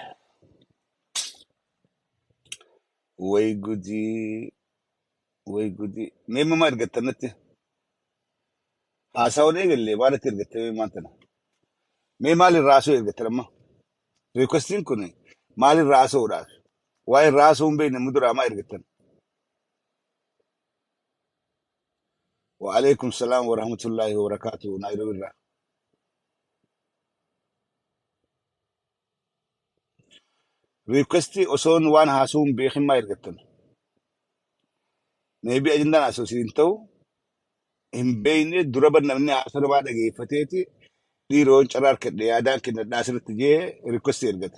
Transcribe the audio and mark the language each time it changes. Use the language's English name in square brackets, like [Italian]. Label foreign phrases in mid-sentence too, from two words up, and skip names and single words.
[Oromo] Way gudii. Way gudii. Mee mama ergattanitti haasawwan eegalle maalatti ergattee maantana? Mee maalirraa haasa'u ergattan amma? Requestiin kun maalirraa haasa'uudhaaf? Waa'ee irraa haasa'uu hin beekne muduraa maa ergattan? [Arabic] وعليكم السلام ورحمة الله وبركاته نairobi irraa. [Oromo] Requestii osoon waan haasa'uu hin beekin maa ergattan? Maybe ajindaan haasa'u siin ta'u hin beekne dura namni haasa'u namaa dhageeffateeti dhiiroon carraa harkadhe yaadaan kennadhaa asirratti jee requestii ergata.